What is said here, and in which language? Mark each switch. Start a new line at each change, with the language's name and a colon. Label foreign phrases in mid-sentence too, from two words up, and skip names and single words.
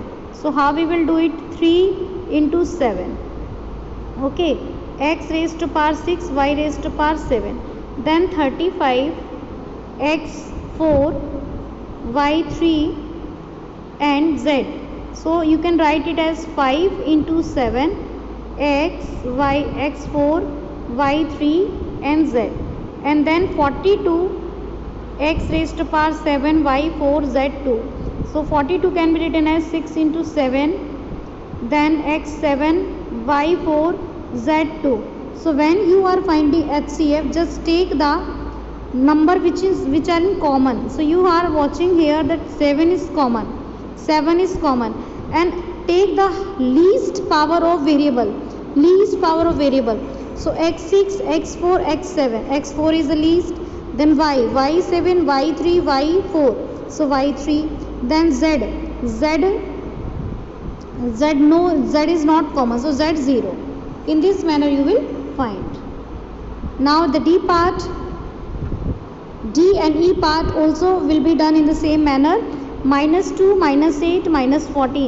English: So how we will do it? 3 into 7. Okay, x raised to power 6 y raised to power 7. Then 35 x 4 y 3 and z. So you can write it as 5 into 7 x y x 4 y 3 and z. And then 42 x raised to power 7 y 4 z 2. So 42 can be written as 6 into 7, then x7 y4 z2. So when you are finding HCF, just take the number which are in common. So you are watching here that 7 is common. 7 is common, and take the least power of variable. Least power of variable. So x6, x4, x7. x4 is the least. Then y, y7, y3, y4. So y3. Then z is not common, so z 0. In this manner you will find. Now the D part, D and E part also will be done in the same manner. Minus 2, minus 8, minus 14.